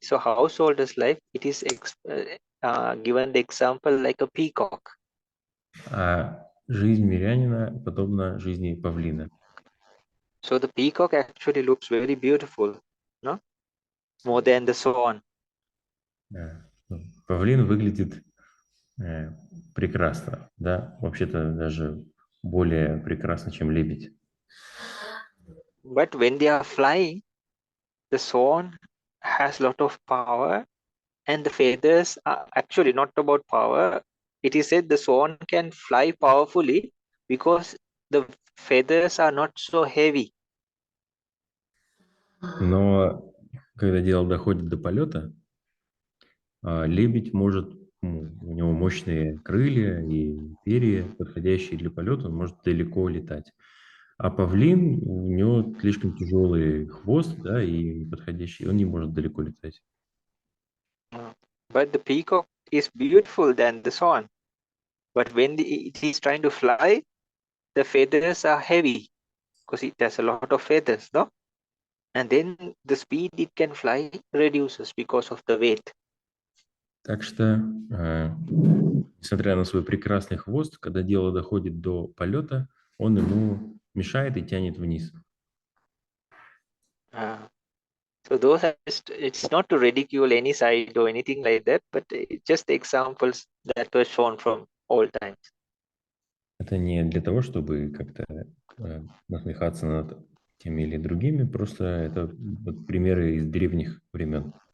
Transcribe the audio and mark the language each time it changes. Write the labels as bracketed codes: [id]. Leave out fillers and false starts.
[en] So householder's life, it is given the example like a peacock. [ru] Жизнь мирянина подобна жизни павлина. [en] So the peacock actually looks very beautiful, no? More than the swan. [ru] Павлин выглядит прекрасно, да? Вообще-то даже более прекрасно, чем лебедь. [en] But when they are flying, the swan has a lot of power, and the feathers are actually not about power. It is said the swan can fly powerfully because the feathers are not so heavy. [ru] Но когда дело доходит до полета, лебедь может, у него мощные крылья и перья, подходящие для полета, он может далеко летать. А павлин, у него слишком тяжелый хвост, да, и подходящий, он не может далеко летать. [en] But the peacock is beautiful than the swan. But when it is trying to fly, the feathers are heavy because it has a lot of feathers, no? And then the speed it can fly reduces because of the weight. [ru] Так что, несмотря на свой прекрасный хвост, когда дело доходит до полета, он ему мешает и тянет вниз. [en] So those are it's not to ridicule any side or anything like that, but it's just examples that were shown from all times. [ru] Это не для того, чтобы как-то насмехаться над теми или другими, просто это вот примеры из древних времен.